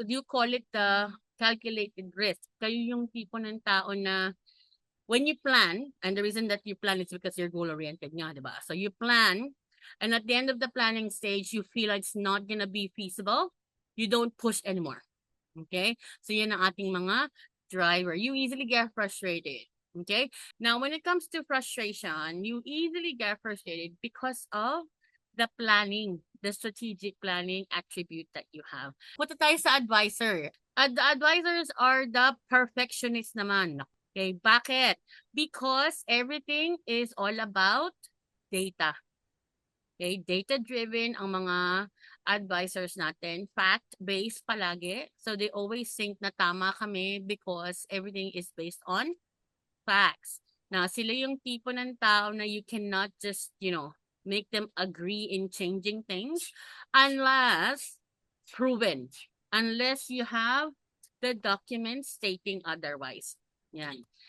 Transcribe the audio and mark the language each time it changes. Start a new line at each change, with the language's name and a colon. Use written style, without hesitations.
English: You call it the calculated risk.
Filipino: Kayo yung tipo ng tao na
English: when you plan, and the reason that you plan is because you're goal-oriented nga, diba? So you plan, and at the end of the planning stage, you feel like it's not gonna be feasible, you don't push anymore. Okay?
Filipino: So yan ang ating mga driver.
English: You easily get frustrated. Okay? Now, when it comes to frustration, you easily get frustrated because of the planning, the strategic planning attribute that you have.
Filipino: Punta tayo sa advisor.
English: The advisors are the perfectionist naman. Okay, bakit? Because everything is all about data.
Filipino: Okay, data-driven ang mga advisors natin. Fact-based palagi.
English: So they always think
Filipino: na tama kami
English: because everything is based on facts. Now,
Filipino: sila yung tipo ng tao na
English: you cannot just, make them agree in changing things unless proven. Unless you have the documents stating otherwise. Yan.